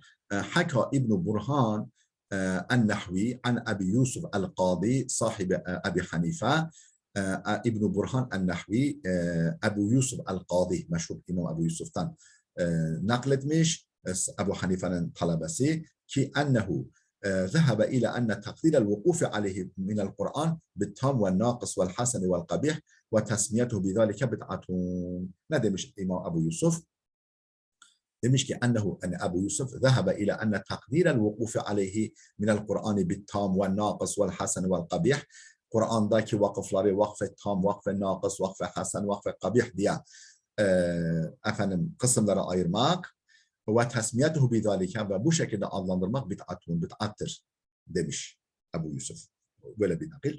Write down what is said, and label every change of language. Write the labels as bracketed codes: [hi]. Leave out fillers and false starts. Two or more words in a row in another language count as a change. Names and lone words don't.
[ar] حكى ابن برهان النحوي عن أبي يوسف القاضي صاحب أبي حنيفة. [tr] İbn Burhan el-Nahvi Ebu Yusuf el-Qadi, meşhur İmam Ebu Yusuf'tan nakletmiş, Ebu Hanife'nin talebesi ki [ar] أنه ذهب إلى أن تقدير الوقوف عليه من القرآن بالتام والناقص والحسن والقبيح وتسميته بذلك بدعة. [tr] Ne demiş İmam Ebu Yusuf? Demiş ki [ar] أنه، عن أبي يوسف ذهب إلى أن تقدير الوقوف عليه من القرآن بالتام والناقص والحسن والقبيح, [tr] Kur'an'daki vakıfları vakf-ı tam, vakf-ı nakıs, vakf-ı hasen, vakf-ı kabih diye efendim kısımlara ayırmak ve [ar] تسميته بذلك, [tr] ve bu şekilde adlandırmak bid'attır demiş Ebu Yusuf. Böyle bir nakil.